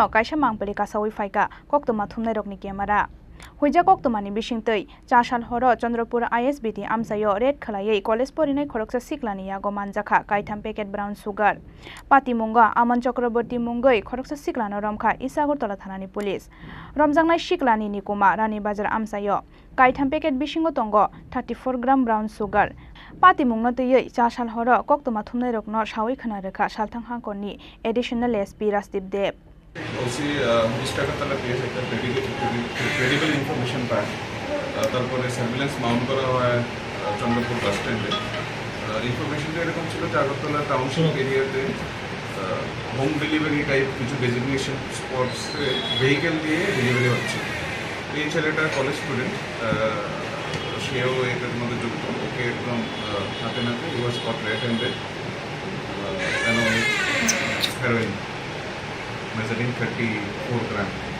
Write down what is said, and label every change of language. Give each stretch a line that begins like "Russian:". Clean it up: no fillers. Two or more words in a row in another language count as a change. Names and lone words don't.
Kok Borok: kaisa mangpali kasawi faika koktoma thumnai rokni camera Huija koktomani bisingtei cha sal horo Chandrapur ISBT amsayo red khalai college porinai khoroksa siklani yago manjakha kaitham packet
English: brown sugar
Kok Borok: pati mungo aman chakraborty mungoi khoroksa siklano ramkha Isagartala thanani police ramjangnai siklani nikuma rani bazar amsayo kaitham packet bisingo tongo 34 gram
English: brown sugar
Kok Borok: pati mungno tei cha sal horo koktoma thumnai rokno sawi khana rekha salthang hangkoni
English: additional SP
Kok Borok: Rasdeep Dev
Bangla: ওসি ইস্টাগাতলা পিএস একটা
English: credible information
Bangla: পায় তারপরে
English: surveillance mount
Bangla: করা হয় চন্দ্রপুর বাস স্ট্যান্ডে ইনফরমেশনটা এরকম ছিল যে আগরতলা টাউনশিপ এরিয়াতে
English: home delivery type
Bangla: কিছু ডেজিগনেশন স্পটসে ভেহিকেল দিয়ে ডেলিভারি হচ্ছে এই ছেলেটা
English: college student
Bangla: সেও এটার মধ্যে যুক্ত ওকে একদম হাতে নাতে
English: he was caught red handed heroin measuring 34 gram.